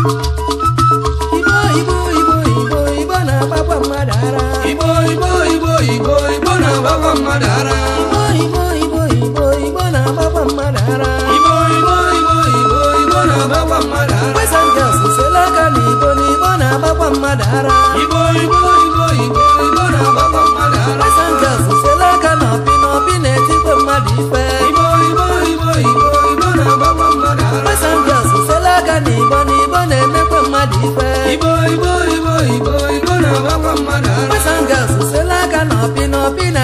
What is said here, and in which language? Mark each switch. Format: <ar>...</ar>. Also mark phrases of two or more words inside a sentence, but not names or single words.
<ig>Igbo, Igbo, Igbo, Igbo, Igbo na-agbakwa mmadụ ara. Igbo, Igbo, Igbo, Igbo, Igbo na-agbakwa mmadụ ara. Igbo, Igbo, Igbo, Igbo, Igbo na-agbakwa mmadụ ara. Igbo, Igbo, Igbo, Igbo, Igbo na-agbakwa mmadụ ara.</ig> <en>Boys and girls,</en> <ig>sela aka na Igbo na Igbo na-agbakwa mmadụ ara. Igbo, Igbo, Igbo, Igbo, Igbo na-agbakwa mmadụ ara.</ig> <en>Boys and girls,</en> <ig>sela aka na Opi na Opi na-etikwa mmadụ ife. Igbo, Igbo, Igbo, Igbo, Igbo na-agbakwa mmadụ ara.</ig> <en>Boys and girls,</en> <ig>sela aka na Igbo na Igbo na-emekwa mmadụ ife. Igbo, Igbo, Igbo, Igbo, Igbo na-agbakwa mmadụ ara.</ig> <en>Boys and girls,</en> <ig>sela aka na Opi na Opi</ig>